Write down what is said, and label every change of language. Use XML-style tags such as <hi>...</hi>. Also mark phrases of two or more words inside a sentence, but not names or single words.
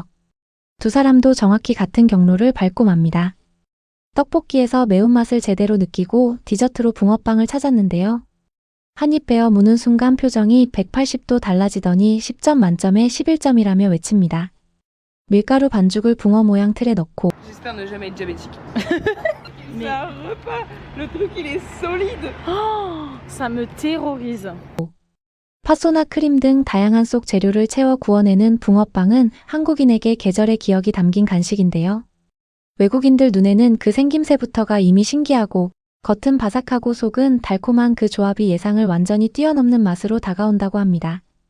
<ko>두 사람도 정확히 같은 경로를 밟고 맙니다. 떡볶이에서 매운맛을 제대로 느끼고 디저트로 붕어빵을 찾았는데요. 한입 베어 무는 순간 표정이 180도 달라지더니 10점 만점에 11점이라며 외칩니다. 밀가루 반죽을 붕어 모양 틀에 넣고</ko> <fr>J'espère ne jamais être diabétique. C'est un repas. Le truc il est solide. Oh, ça me terrorise.</fr> <ko>팥소나 크림 등 다양한 속 재료를 채워 구워내는 붕어빵은 한국인에게 계절의 기억이 담긴 간식인데요. 외국인들 눈에는 그 생김새부터가 이미 신기하고 겉은 바삭하고 속은 달콤한 그 조합이 예상을 완전히 뛰어넘는 맛으로 다가온다고 합니다.</ko>